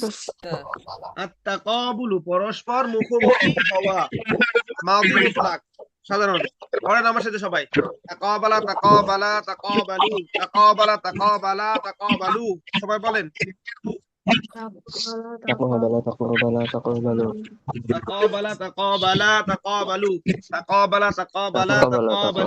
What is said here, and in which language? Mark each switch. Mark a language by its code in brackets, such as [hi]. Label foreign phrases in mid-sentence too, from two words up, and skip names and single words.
[ar] তা [bn] আত-তাকাবুলু, পরস্পর মুখোমুখি হওয়া, [ar] ماضي مطلق [bn] সাধারণ। পড়েন আমার সাথে সবাই। [ar] تقابلَ تقابلا تقابلوا، تقابلَ تقابلا تقابلوا. [bn] সবাই বলেন। [ar] تقبل تقبل تقبل تقابلَ تقابلا تقابلوا، تقابلَ تقابلا تقبل তাকাবালু।